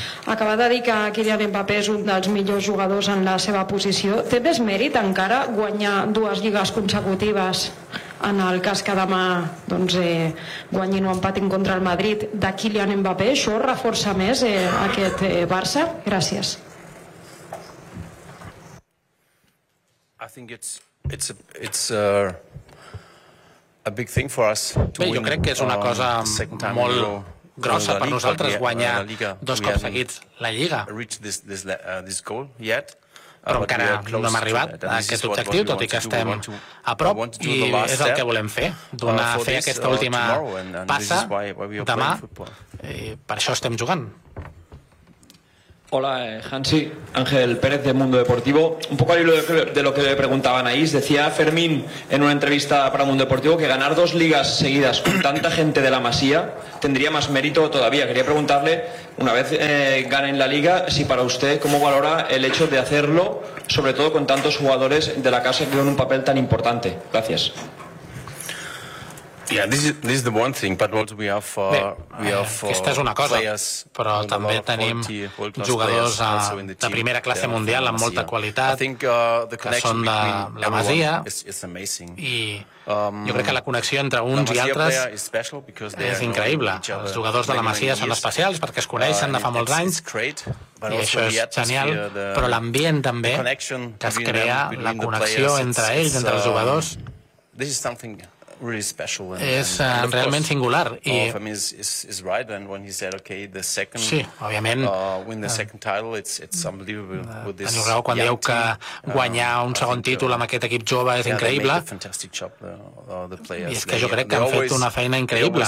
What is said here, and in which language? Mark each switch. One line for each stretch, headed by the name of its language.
Catalan: Acaba de dir que Kylian Mbappé és un dels millors jugadors en la seva posició. Té més mèrit encara guanyar dues lligues consecutives en el cas que demà doncs, guanyin o empatin contra el Madrid de Kylian Mbappé? Això reforça més aquest Barça? Gràcies.
English: I think it's a big thing for us to
Catalan: bé, jo crec que és una cosa molt grossa per nosaltres guanyar dos cops seguits la Lliga. Però encara no hem arribat a aquest objectiu, tot i que estem a prop, i és el que volem fer, donar a fer aquesta última passa demà, i per això estem jugant.
Spanish: Hola, Hansi. Ángel Pérez, de Mundo Deportivo. Un poco al hilo de lo que le preguntaba Anaís, decía Fermín en una entrevista para Mundo Deportivo que ganar dos ligas seguidas con tanta gente de la Masía tendría más mérito todavía. Quería preguntarle, una vez ganen la Liga, si para usted, ¿cómo valora el hecho de hacerlo, sobre todo con tantos jugadores de la casa que tienen un papel tan importante? Gracias.
English: Yeah, this is the one thing, but also we have
Catalan: aquesta és una cosa, però també tenim jugadors de primera classe mundial amb molta qualitat, que són de la Masia, i jo crec que la connexió entre uns i altres és increïble. Els jugadors de la Masia són especials perquè es coneixen de fa molts anys, i això és genial, però l'ambient també, que es crea la connexió entre ells, entre els jugadors,
English: this is something really special
Catalan: és realment singular. I
English: is right, and when he said okay the second,
Catalan: sí, òbviament,
English: win the second title, it's unbelievable with this.
Catalan: Teniu raó quan dieu que guanyar un segon títol amb aquest equip jove és increïble. I és que jo crec que han fet una feina increïble.